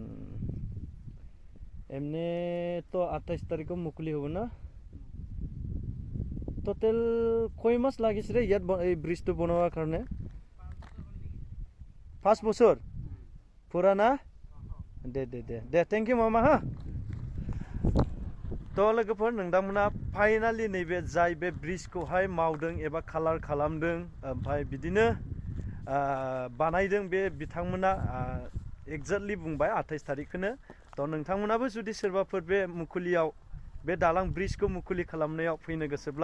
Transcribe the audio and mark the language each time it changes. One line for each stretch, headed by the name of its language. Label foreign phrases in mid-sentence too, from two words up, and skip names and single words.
Assamese: এমনে তো 28 তাৰিখত মুকুলি হ'ব না টোটেল কয় মাস লাগিছে ৰে ইয়াত এই ব্ৰিজটো বনোৱাৰ কাৰণে 5 বছৰ পুৰা না দে
English: thank you
Bodo: मामा हा थ' लोगोफोर नोंथांमोना फाइनालि नैबे जाय बे ब्रिजखौहाय मावदों एबा कालार खालामदों ओमफ्राय बिदिनो बानायदों बे बिथांमोना एक्जेक्टलि बुंबाय 28 तारिखखौनो थ' नोंथांमोनाबो जुदि सोरबाफोर बे मुकुलियाव बे दालां ब्रिजखौ मुकुलि खालामनायाव फैनो गोसोब्ला